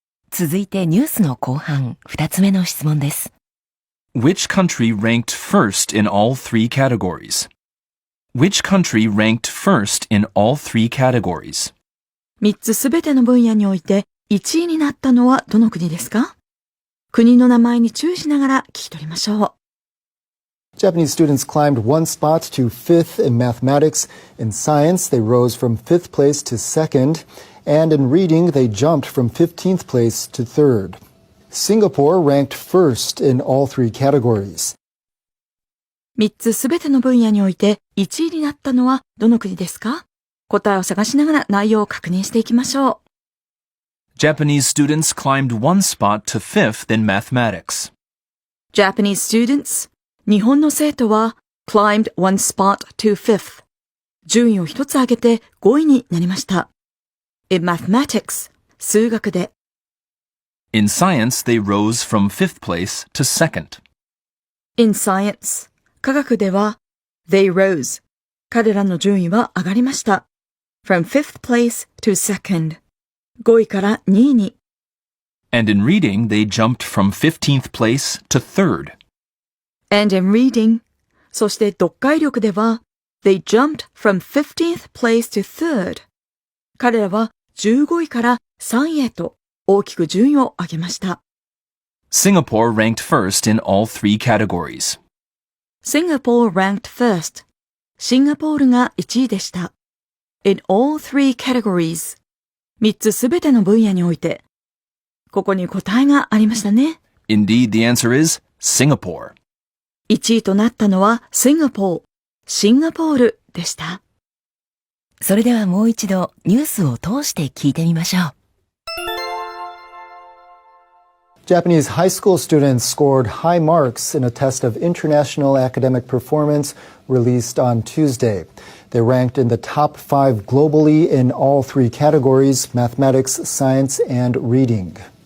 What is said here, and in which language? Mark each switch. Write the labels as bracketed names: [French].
[Japanese] 続いてニュースの後半、2つ目の質問です。 [English] Which country ranked first in all three categories?Which country ranked first in all three categories? [Japanese] 3つすべての分野において1位になったのはどの国ですか？国の名前に注意しながら聞き取りましょう。 [English] Japanese students climbed one spot to fifth in mathematics. In science, they rose from fifth place to second. And in reading, they jumped from 15th place to third. Singapore ranked first in all three categories. [Japanese] 3つすべての分野において1位になったのはどの国ですか？答えを探しながら内容を確認していきましょう。 [English] Japanese students climbed one spot to fifth in mathematics. Japanese students、 [Japanese] 日本の生徒は [English] climbed one spot to fifth。 [Japanese] 順位を一つ上げて5位になりました。 [English] In mathematics、 [Japanese] 数学で。 [English] In science, they rose from fifth place to second. In science、 [Japanese] 科学では [English] they rose。 [Japanese] 彼らの順位は上がりました。 [English] From fifth place to second。 [Japanese] 5位から2位に。 [English] And in reading, they jumped from 15th place to third. And in reading、 [Japanese] そして読解力では [English] they jumped from 15th place to third。 [Japanese] 彼らは15位から3位へと大きく順位を上げました。 [English] Singapore ranked first in all three categories. Singapore ranked first. [Japanese] シンガポールが1位でした。 [English] In all three categories. [Japanese] 3つすべての分野において。ここに答えがありましたね。 [English] Indeed, the answer is Singapore. [Japanese] 1位となったのはシンガポールでした。それではもう一度ニュースを通して聞いてみましょう。 [English] Japanese high school students scored high marks in a test of international academic performance released on Tuesday. They ranked in the top 5 globally in all three categories: mathematics, science, and reading.